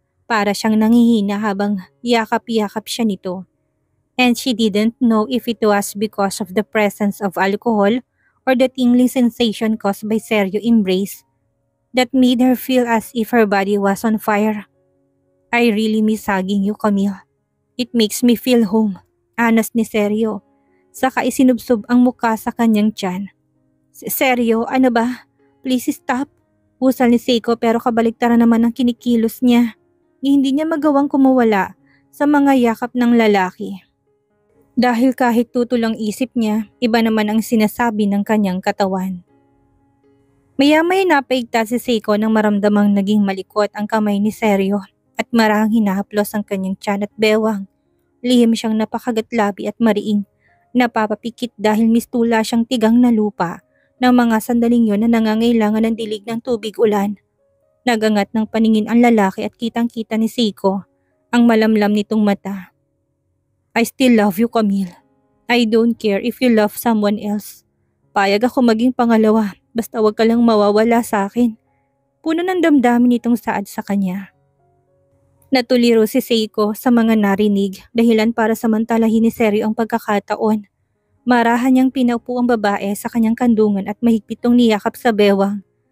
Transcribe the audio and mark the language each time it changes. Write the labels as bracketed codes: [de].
[tl] Para siyang nangihina habang yakap-yakap siya nito. [en] And she didn't know if it was because of the presence of alcohol or the tingling sensation caused by Seryo embrace that made her feel as if her body was on fire. I really miss hugging you, Camille. It makes me feel home, anas ni Seryo. [tl] Saka isinubsob ang muka sa kanyang tiyan. Seryo, ano ba? [en] Please stop. [tl] Usal ni Seiko pero kabaligtaran naman ang kinikilos niya. Hindi niya magawang kumawala sa mga yakap ng lalaki. Dahil kahit tutulang isip niya, iba naman ang sinasabi ng kanyang katawan. Maya-maya napaigtas si Seiko nang maramdamang naging malikot ang kamay ni Seryo at marahang hinahaplos ang kanyang tiyan at bewang. Lihim siyang napakagatlabi at mariing, napapapikit dahil mistula siyang tigang na lupa ng mga sandaling yon na nangangailangan ng dilig ng tubig ulan. Nagangat ng paningin ang lalaki at kitang-kita ni Seiko ang malamlam nitong mata. [en] I still love you, Camille. I don't care if you love someone else. [tl] Payag ako maging pangalawa, basta wag ka lang mawawala sa akin. Puno ng damdamin itong Saad sa kanya. Natuliro si Seiko sa mga narinig, dahilan para samantalahin ni Seryo ang pagkakataon. Marahan niyang pinaupo ang babae sa kanyang kandungan at mahigpitong niyakap sa bewang.